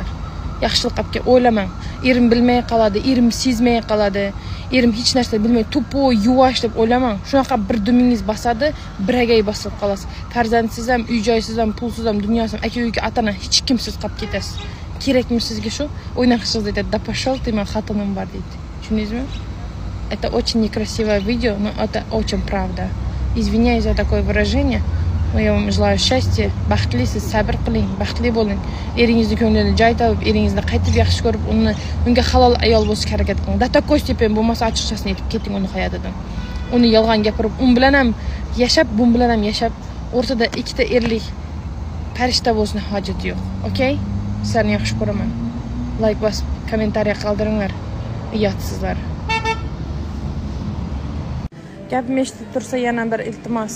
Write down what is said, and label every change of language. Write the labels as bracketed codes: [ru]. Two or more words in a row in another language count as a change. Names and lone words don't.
[uz] Yaxshilik qilib o'ylamang. Erim bilmay qoladi, erim sezmay qoladi. Erim hech narsa bilmay, to'po, yuvosh deb o'ylamang. Shunaqa bir dumingiz bosadi, biragay bosib qolasiz. Farzandsiz ham, uy-joysiz ham, pulsiz ham, dunyosiz ham, aka-uyga ota-ona hech kimsiz qolib ketasiz. Kerakmi sizga shu? O'ynaqishingiz deydi, [ru] "Да пошёл ты, [uz] men xotinim bor" deydi. Tushundingizmi? [ru] Это очень некрасивое видео, но это очень правда. Извиняюсь за такое выражение. Я вам желаю счастья, [uz] baxtlisiz, sabr qiling, baxtli bo'ling. Eringizni ko'nglini joy topib, eringizni qaytib yaxshi ko'rib, unga halol ayol bo'lishga harakat qiling. [ru] До такой степени [uz] bo'lmasa ochiqchasini aytib keting uni hayotidan. Uni yolg'on gapirib, un bilan ham yashab, bun bilan ham yashab, o'rtada ikkita erlik farishta bo'lishni hojati yo'q. Okay? Sizlarni yaxshi ko'raman. Like bosib, kommentariya qoldiringlar. Uyatsizlar. Gapim eshitib tursa yana bir iltimos.